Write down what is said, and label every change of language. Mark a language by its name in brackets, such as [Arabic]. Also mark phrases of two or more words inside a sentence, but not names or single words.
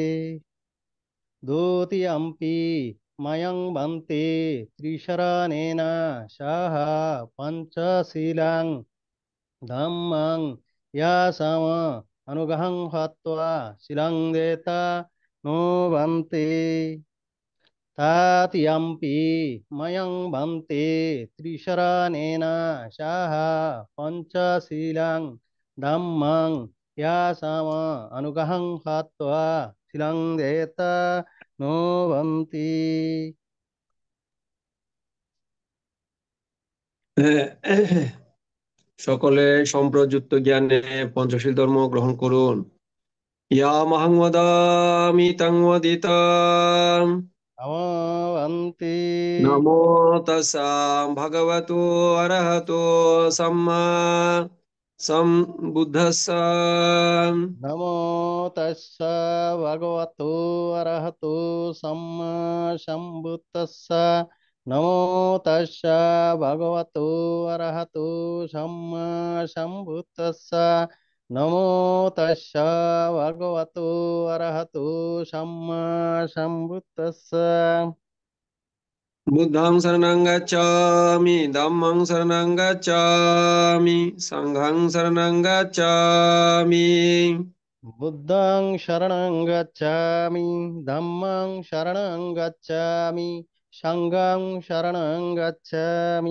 [Pali] দ্বিতীয়ম্পি ময়ং ভান্তে ত্রিশরণেন সহ পঞ্চশীলং ধম্মং ইয়াসাম অনুগহং হত্বা শিলং দেতা নো ভান্তি তাতিয়াম্পি ময়ং ভান্তে ত্রিশরণেন সহ পঞ্চশীলং ধম্মং ইয়াসাম অনুগহং হত্বা শিলং দেতা নো ভান্তি। [Bangla] সকলে সম্প্রযুক্ত জ্ঞানে পঞ্চশীল ধর্ম গ্রহণ করুন। [Pali] ইয়া মহং বদামি তং ওদিতম নমো ভান্তি। নমো তস্যা ভগবতো অরহতো সম্মা সম্বুদ্ধস্সা। নমো তস্য ভগবতো অরহতো সম্মা সম্বুদ্ধস্স। নমো তস্য ভগবতো অরহতো সম্মা সম্বুদ্ধস্স। নমো তস্য ভগবতো অরহতো সম্মা সম্বুদ্ধস্স। বুদ্ধং শরণং গচ্ছামি ধম্মং শরণং গচ্ছামি সংঘং শরণং গচ্ছামি। বুদ্ধং শরণং গচ্ছামি ধম্মং শরণং গচ্ছামি সংঘং শরণং গচ্ছামি।